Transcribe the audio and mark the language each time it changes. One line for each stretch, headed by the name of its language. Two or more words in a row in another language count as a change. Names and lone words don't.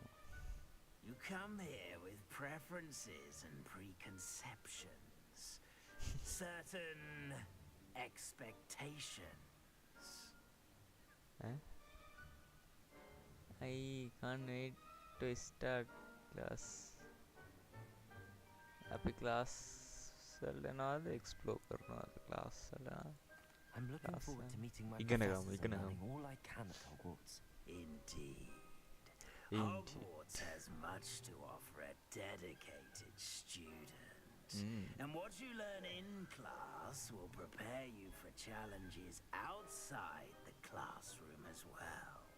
English: You come here with preferences and preconceptions. Certain expectations. I can't wait to start class.
Sinhala: අපි class වල යනවාද explore කරනවාද class වල?
English: I'm looking Class, forward to meeting my
Sinhala: ඉගෙන
English: professors
Sinhala: ගමු,
English: and
Sinhala: ඉගෙන
English: learning
Sinhala: ගමු.
English: all I can at Hogwarts. Indeed. Indeed. Hogwarts has much to offer a dedicated student. And what you learn in class will prepare you for challenges outside the classroom as well.